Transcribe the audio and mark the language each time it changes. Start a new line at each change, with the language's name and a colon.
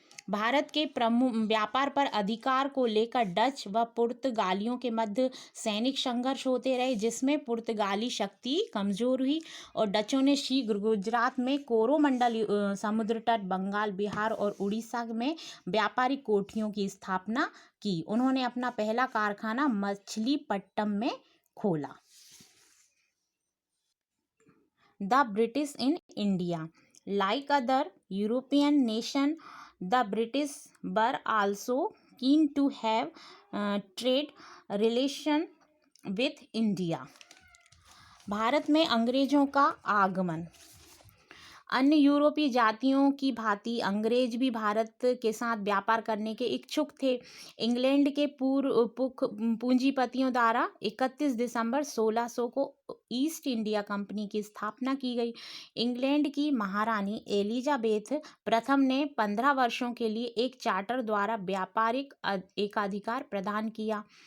Hindi: भारत के प्रमुख व्यापार पर अधिकार को लेकर डच व पुर्तगालियों के मध्य सैनिक संघर्ष होते रहे, जिसमें पुर्तगाली शक्ति कमजोर हुई और डचों ने शीघ्र गुजरात में कोरोमंडल समुद्र तट, बंगाल, बिहार और उड़ीसा में व्यापारिक कोठियों की स्थापना की. उन्होंने अपना पहला कारखाना मछलीपट्टनम में खोला.
English: The British in India. Like other European nations, the British were also keen to have trade relation with India.
Hindi: Bharat में अंग्रेजों का आगमन. अन्य यूरोपीय जातियों की भांति अंग्रेज भी भारत के साथ व्यापार करने के इच्छुक थे। इंग्लैंड के पूंजीपतियों द्वारा 31 दिसंबर 1600 को ईस्ट इंडिया कंपनी की स्थापना की गई। इंग्लैंड की महारानी एलिजाबेथ प्रथम ने 15 वर्षों के लिए एक चार्टर द्वारा व्यापारिक एकाधिकार प्रदान किया।